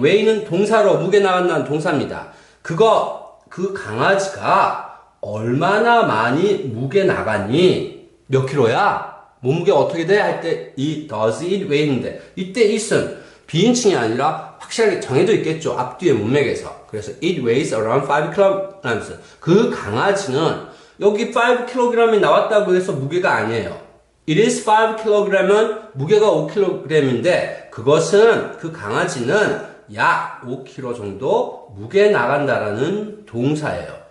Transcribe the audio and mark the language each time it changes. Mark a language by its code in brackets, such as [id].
[ko] weigh는 동사로 무게 나간다는 동사입니다. 그 강아지가 얼마나 많이 무게 나가니? 몇 킬로야? 몸무게 어떻게 돼? 할 때 이 does it weigh인데 이때 it은 비인칭이 아니라 확실하게 정해져 있겠죠. 앞뒤의 문맥에서. [en] 그래서 it weighs around 5kg. [ko] 그 강아지는 여기 5kg이 나왔다고 해서 무게가 아니에요. [en] It is 5kg [ko] 은 무게가 5kg인데 그것은 그 강아지는 약 5kg 정도 무게 나간다라는 동사예요.